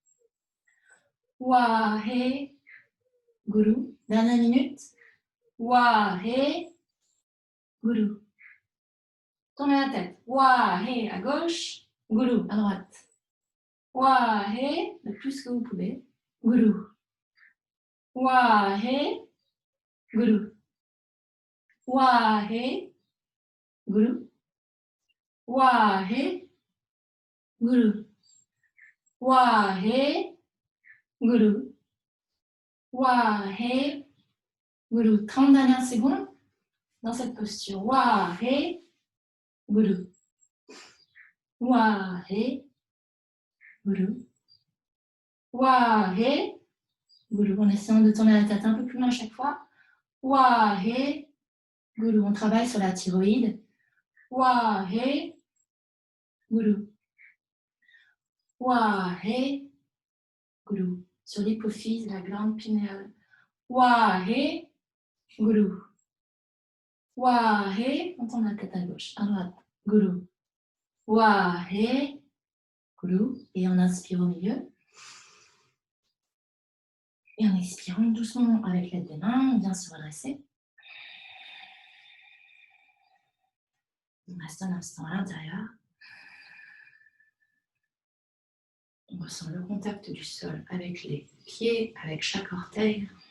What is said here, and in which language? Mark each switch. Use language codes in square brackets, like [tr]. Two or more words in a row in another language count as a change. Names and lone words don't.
[pa] Wahe, Guru. [fr] Dernière minute. [pa] Wahe, Guru. [fr] Tournez la tête. Wahe à gauche, Guru à droite. Wahe, le plus que vous pouvez. [pa] Guru. Wahe, Guru. Wahe, Guru. Wahe, Guru. Wahe, Guru. Wahe, Guru. [fr] 30 dernières secondes dans cette posture. [pa] Wahe, Guru. Wahe, Guru. Wahe, Guru. [fr] En essayant de tourner la tête un peu plus loin à chaque fois. [pa] Wahe, Guru. [fr] On travaille sur la thyroïde. [pa] Wahe, Guru. Wahe, Guru. [fr] Sur l'hypophyse, la glande pinéale. [pa] Wahe, Guru. Wahe, [fr] on tourne la tête à gauche, à droite. [pa] Guru. Wahe, Guru. [fr] Et on inspire au milieu. Et en expirant doucement avec l'aide des mains, on vient se redresser. On reste un instant à l'intérieur. On ressent le contact du sol avec les pieds, avec chaque orteil.